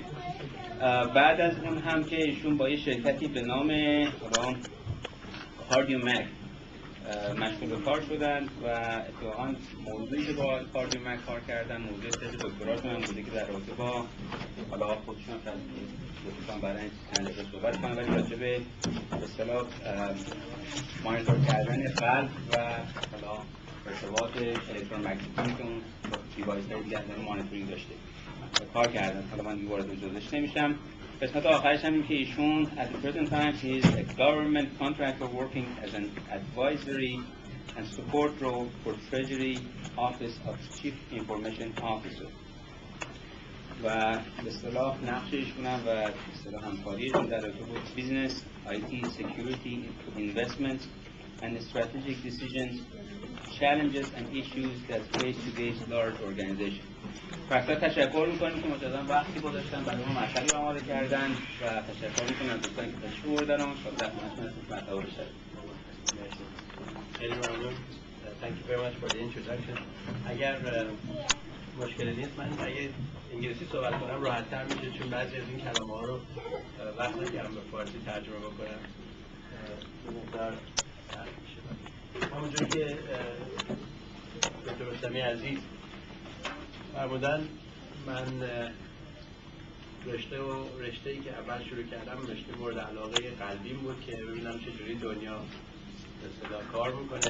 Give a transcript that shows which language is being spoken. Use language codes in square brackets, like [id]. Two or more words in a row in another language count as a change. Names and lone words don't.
[fa] بعد از اون هم که ایشون با یه شرکتی به نام کاردیومک مشغول به کار شدن و اتفاقاً موضوعی که با کاردیومک کار کردن موضوع تز دکتراشون هم بوده که در رابطه با حالا خودشون هم لطفاً برای چند دقیقه صحبت کنم ولی راجع به اصطلاح مانیتور کردن قلب و حالا ارتباط الکترومگنتیکی که اون دیوایس‌های دیگه داره مانیتورینگ داشته کار کردن. حالا من دیگه وارد جزئیاش نمیشم. قسمت آخرش هم این که ایشون [en] at the present time he is a government contractor working as an advisory and support role for Treasury Office of Chief Information Officer [fa] و به اصطلاح نقش ایشون هم و به اصطلاح همکاریشون در رابطه با [en] business, IT, security, investment and strategic decisions, challenges and issues that face today's large organization. [fa] فقط تشکر میکنیم که مجددا وقتی گذاشتن برای ما مطلبی آماده کردن و تشکر میکنم از دوستانی که تشریف آوردن و شاید خدمتتون مطلب بشه. خیلی ممنون. [en] Thank you very much for the introduction. [fa] اگر مشکلی نیست من اگه انگلیسی صحبت کنم راحت‌تر میشه چون بعضی از این کلمه‌ها رو وقت نکردم به فارسی ترجمه بکنم. مقدار سخت میشه. همونجوری که دکتر رستمی عزیز فرمودن من رشته‌ای که اول شروع کردم رشته مورد علاقه قلبیم بود که ببینم چجوری دنیا به اصطلاح کار میکنه.